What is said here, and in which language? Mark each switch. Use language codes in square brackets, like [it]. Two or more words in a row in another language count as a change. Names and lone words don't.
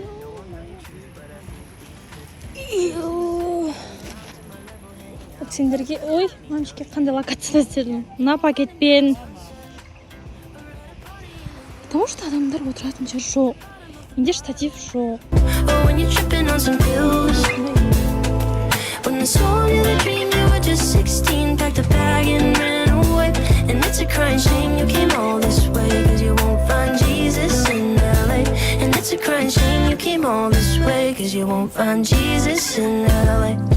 [kk] Сендерге, ой, мамышке қандай локация істедім. Мына пакетпен. [ru] Потому что [kk] адамдар отыратын жер жоқ. Менде штатив жоқ. [en] When the soul of the dream, you were just 16, packed a bag and ran away. And it's a crying shame you came all this way, cause you won't find Jesus in LA. And it's a crying shame you came all this way, cause you won't find Jesus in LA.